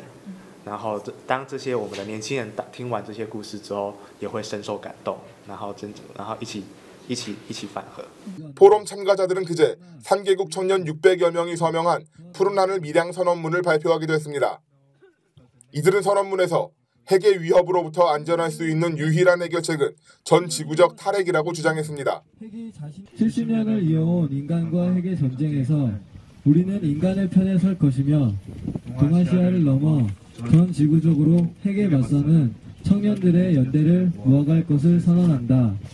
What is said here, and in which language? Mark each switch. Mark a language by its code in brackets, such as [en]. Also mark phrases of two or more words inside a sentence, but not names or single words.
[zh] 然后当这些我们的年轻人听完这些故事之后，也会深受感动，然后一起反核。 [ko] 포럼 참가자들은 그제 3개국 청년 600여 명이 서명한 푸른하늘 밀양 선언문을 발표하기도 했습니다. 이들은 선언문에서 핵의 위협으로부터 안전할 수 있는 유일한 해결책은 전 지구적 탈핵이라고 주장했습니다. 70년을 이어온 인간과 핵의 전쟁에서 우리는 인간의 편에 설 것이며 동아시아를 넘어 전 지구적으로 핵에 맞서는 청년들의 연대를 모아갈 것을 선언한다.